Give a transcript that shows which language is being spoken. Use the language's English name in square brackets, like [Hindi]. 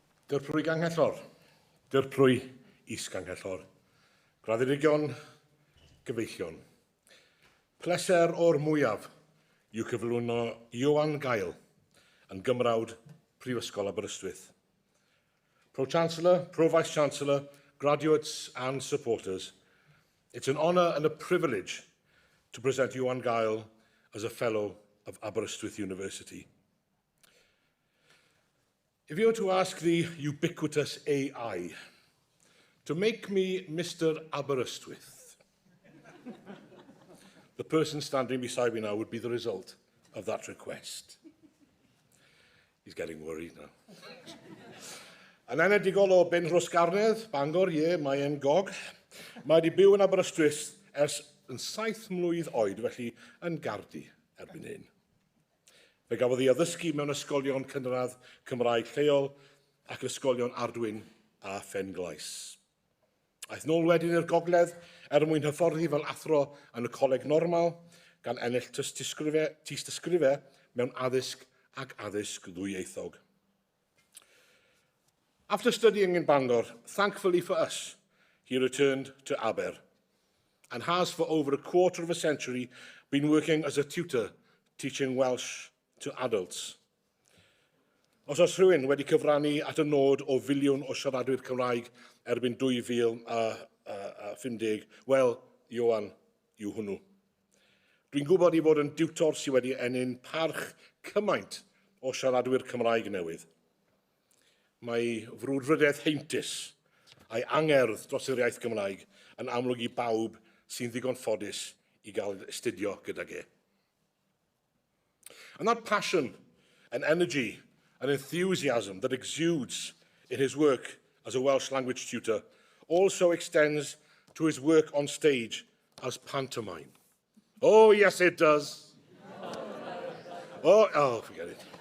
[Welsh] Dyrprwy ganghellor, dyrprwy is-ganghellor, graddedigion, gyfeillion. Pleser o'r mwyaf yw cyflwyno Ioan Gael yn Gymrawd Prifysgol Aberystwyth. [English] Pro-Chancellor, Pro-Vice-Chancellor, graduates and supporters, it's an honour and a privilege to present Ioan Gael as a Fellow of Aberystwyth University. If you were to ask the ubiquitous AI to make me Mr. Aberystwyth, the person standing beside me now would be the result of that request. He's getting worried now. [Welsh] Yn enedigol o Ben Rhosgarnedd, Bangor, mae e'n gog. Mae wedi byw yn Aberystwyth ers yn 7 mlwydd oed, felly yn gardi erbyn hyn. Fe gafodd ei addysgu mewn ysgolion cynradd Cymraeg lleol ac ysgolion Ardwyn a Phenglais. Aeth nôl wedyn i'r gogledd mwyn hyfforddi fel athro yn y coleg normal gan ennill tystysgrifau mewn addysg ac addysg ddwyieithog. [English] After studying in Bangor, thankfully for us, he returned to Aber and has for over a quarter of a century been working as a tutor teaching Welsh to adults. [Welsh] Os oes rhywun wedi cyfrannu at y nod o filiwn o siaradwyr Cymraeg erbyn 2050, wel, Ioan yw hwnnw. Dwi'n gwybod i fod yn diwtor sydd wedi ennill parch cymaint o siaradwyr Cymraeg newydd. Mae frwdfrydiaeth heintus a'i angerdd dros yr iaith Gymraeg yn amlwg i bawb sy'n ddigon ffodus i gael astudio gydag e. [English] And that passion and energy and enthusiasm that exudes in his work as a Welsh language tutor also extends to his work on stage as pantomime. Oh, yes, it does. Oh, forget it.